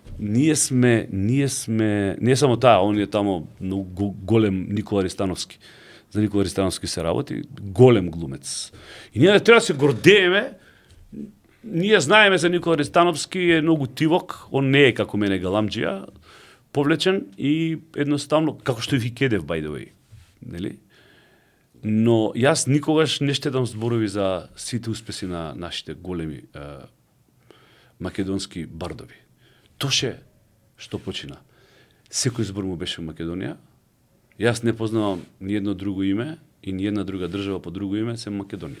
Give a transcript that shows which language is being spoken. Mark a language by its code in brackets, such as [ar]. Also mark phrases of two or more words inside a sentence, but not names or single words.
[mk] ние сме не само таа, он е тамо многу голем Никола Ристановски. За Никола Ристановски се работи, голем глумец. И ние треба да се гордееме. Ние знаеме за Никола Ристановски, е многу тивок, он не е како мене галамџија, повлечен и едноставно како што и Викедев [en] by the way. [mk] Нели? Но јас никогаш не штедам зборови за сите успеси на нашите големи македонски бардови. Тоше што почина. Секој збор му беше во Македонија. Јас не познавам ни едно друго име и ни една друга држава по друго име, сем Македонија.